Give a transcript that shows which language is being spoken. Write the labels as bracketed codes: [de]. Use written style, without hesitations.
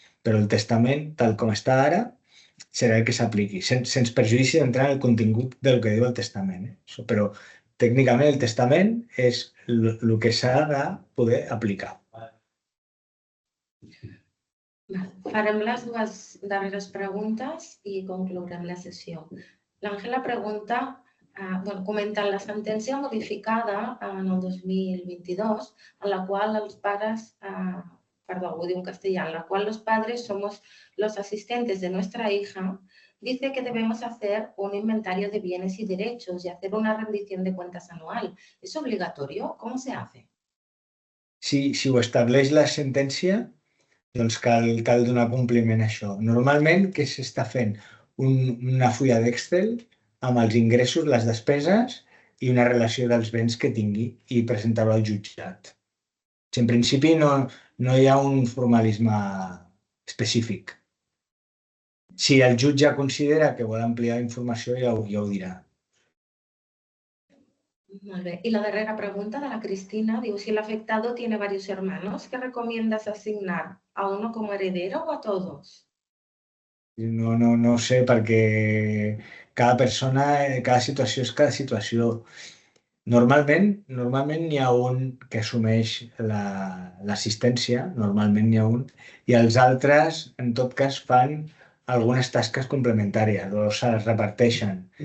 [ca] Però el testament, tal com està ara, serà el que s'apliqui, sense perjudici d'entrar en el contingut del que diu el testament. Però tècnicament el testament és el que s'ha de poder aplicar. Farem les 2 darreres preguntes i conclourem la sessió. L'Àngela pregunta, comenta la sentència modificada en el 2022, en la qual els pares, [es] perdón, [ca] ho diu en castellà, [es] en la cual los padres somos los asistentes de nuestra hija, dice que debemos hacer un inventario de bienes y derechos y hacer una rendición de cuentas anual. ¿Es obligatorio? ¿Cómo se hace? [ca] Si ho estableix la sentència, doncs cal donar compliment a això. Normalment, què s'està fent? Una fulla d'Excel amb els ingressos, les despeses i una relació dels béns que tingui i presentar-ho al jutjat. En principi no hi ha un formalisme específic. Si el jutge considera que vol ampliar informació, ja ho dirà. Molt bé. I la darrera pregunta de la Cristina diu, [es] si el afectado tiene varios hermanos, ¿qué recomiendas asignar? ¿A uno como heredero o a todos? [ca] No sé, perquè cada persona, cada situació és cada situació. Normalment n'hi ha un que assumeix l'assistència, normalment n'hi ha un, i els altres, en tot cas, fan algunes tasques complementàries o se les reparteixen.